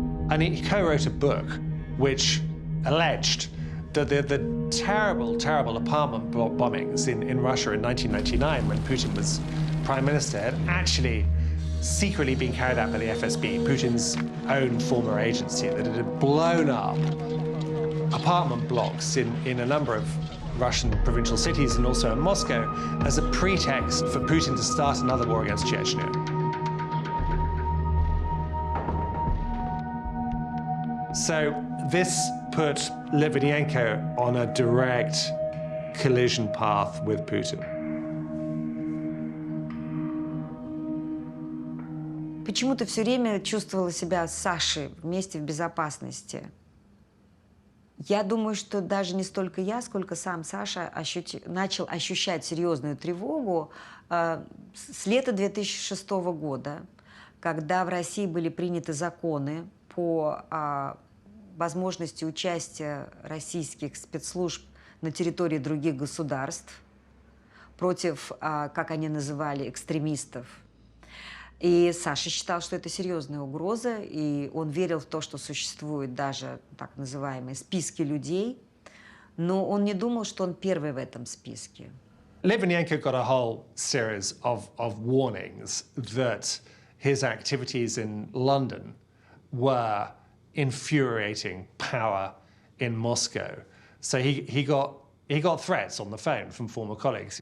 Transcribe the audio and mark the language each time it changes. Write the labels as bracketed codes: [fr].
[en] And he co-wrote a book which alleged that the terrible, terrible apartment bombings in Russia in 1999, when Putin was prime minister, had actually secretly been carried out by the FSB, Putin's own former agency, that it had blown up apartment blocks in a number of Russian provincial cities and also in Moscow as a pretext for Putin to start another war against Chechnya. So this put Litvinenko on a direct collision path with Putin. [ru] Почему ты все время чувствовала себя с Сашей вместе в безопасности? Я думаю, что даже не столько я, сколько сам Саша начал ощущать серьезную тревогу с лета 2006 года, когда в России были приняты законы по возможности участия российских спецслужб на территории других государств против, как они называли, экстремистов. И Саша считал, что это серьезная угроза, и он верил в то, что существуют даже так называемые списки людей, но он не думал, что он первый в этом списке. [en] Litvinenko got a whole series of warnings that his activities in London were infuriating power in Moscow. So he got threats on the phone from former colleagues.